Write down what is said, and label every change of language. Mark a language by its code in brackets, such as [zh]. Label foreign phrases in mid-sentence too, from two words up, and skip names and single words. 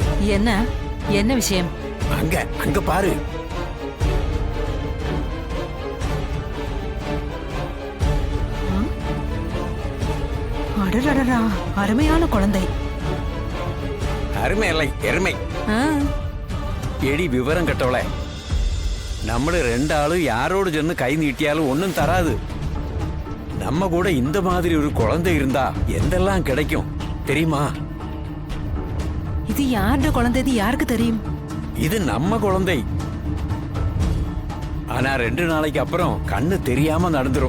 [ta] என்ன என்ன விஷயம்? அங்க அங்க பாரு. அடடடடா, அருமையான குழந்தை. அருமை இல்லை, எருமை. [ml] എടി വിവരം കെട്ടവളെ, നമ്മള് രണ്ടാളും யாரோடு ചെന്ന് കൈ നീട്ടിയാലും ഒന്നും തരാது. [ta] நம்ம கூட இந்த மாதிரி ஒரு குழந்தை இருந்தா எந்தெல்லாம் கிடைக்கும் தெரியுமா? இது யாருடைய குழந்தை? இது யாருக்கு தெரியும்? இது நம்ம குழந்தை. ஆனா 2 நாளைக்கு அப்புறம் கண்ணு தெரியாம நடந்துரும்.